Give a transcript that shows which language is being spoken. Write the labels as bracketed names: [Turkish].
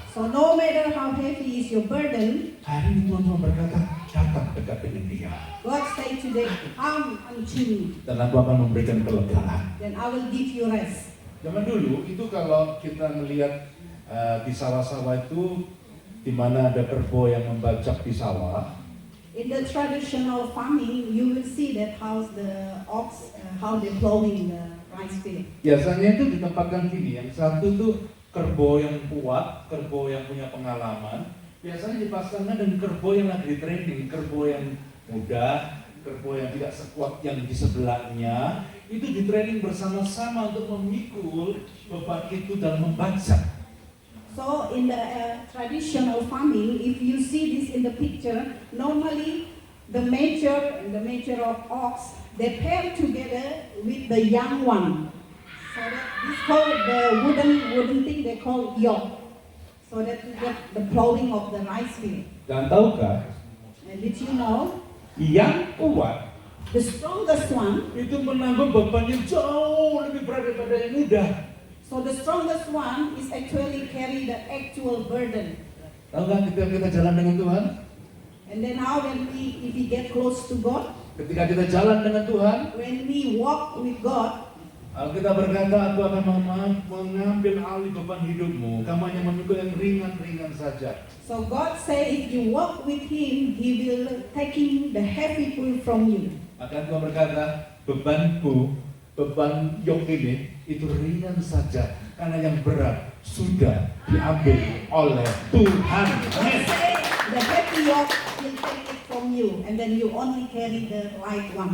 [English] So no matter how heavy is your burden, [Indonesian] Hari ini Tuhan cuma berkata datang dekat dengan Dia. [English] God say today, come unto me. [Indonesian] Dan aku akan memberikan kelegaan. [English] Then I will give you rest. [Indonesian] Zaman dulu itu kalau kita melihat di sawah-sawah itu di mana ada kerbau yang membajak di sawah. [English] In the traditional farming, you will see that how the ox, how they plowing the rice field. [Indonesian] Biasanya itu ditempatkan gini, yang satu tuh kerbau yang kuat, kerbau yang punya pengalaman. Biasanya dipasangkan dengan kerbau yang lagi di training, kerbau yang muda, kerbau yang tidak sekuat yang di sebelahnya. Itu di training bersama-sama untuk memikul beban itu dalam membajak. [English] So in the traditional farming, if you see this in the picture, normally the mature of ox, they pair together with the young one. So that this called the wooden thing they call yoke. So that you get the plowing of the rice field. [Indonesian] Dan tahukah, [English] And did you know [Indonesian] yang kuat [English] the strongest one? [Indonesian] itu menanggung beban yang jauh lebih berat daripada yang muda. [English] So the strongest one is actually carry the actual burden. [Indonesian] Tahukah ketika kita jalan dengan Tuhan, [English] And then how when if we get close to God, [Indonesian] ketika kita jalan dengan Tuhan, [English] when we walk with God, [Indonesian] Alkitab berkata, aku akan mengambil alih beban hidupmu. Kamu hanya memikul yang ringan-ringan saja. [English] so God say if you walk with Him, He will taking the heavy pull from you. [Indonesian] Maka Tuhan berkata, bebanku, beban yoke ini, itu ringan saja. Karena yang berat sudah diambil oleh Tuhan. [English] God [Indonesian] Amin. [English] say the heavy yoke will take it from you, and then you only carry the light one.